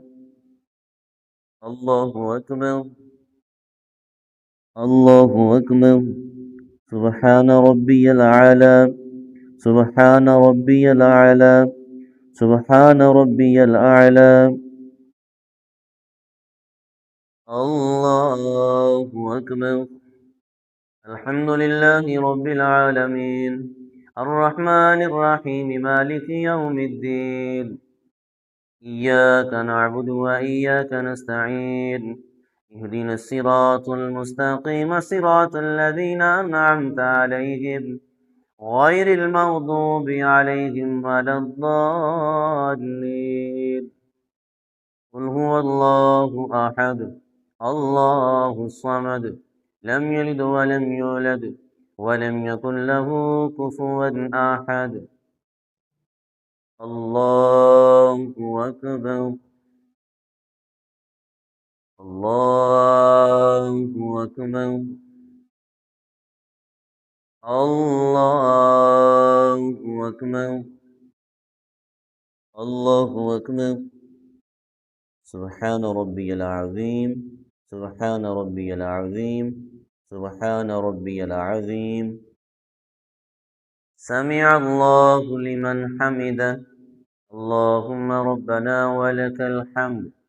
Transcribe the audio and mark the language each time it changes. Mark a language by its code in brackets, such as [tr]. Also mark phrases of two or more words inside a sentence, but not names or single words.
[ar] اللہ اکبر، اللہ اکبر، سبحان ربی العالی، سبحان ربی العالی، سبحان ربی العالی۔ اللہ اکبر۔ الحمد للہ رب العالمین، الرحمن الرحیم، مالک یوم الدین، إياك نعبد وإياك نستعين، اهدنا الصراط المستقيم، صراط الذين أنعمت عليهم غير المغضوب عليهم ولا الضالين۔ قل هو الله أحد الله الصمد، لم يلد ولم يولد ولم يكن له كفوا أحد۔ اللہ اکبر، اللہ اکبر، اللہ اکبر، اللہ اکبر۔ سبحان ربی العظیم، سبحان ربی العظیم، سبحان ربی العظیم۔ سمع اللہ لمن حمدہ، اللہم ربنا ولک الحمد۔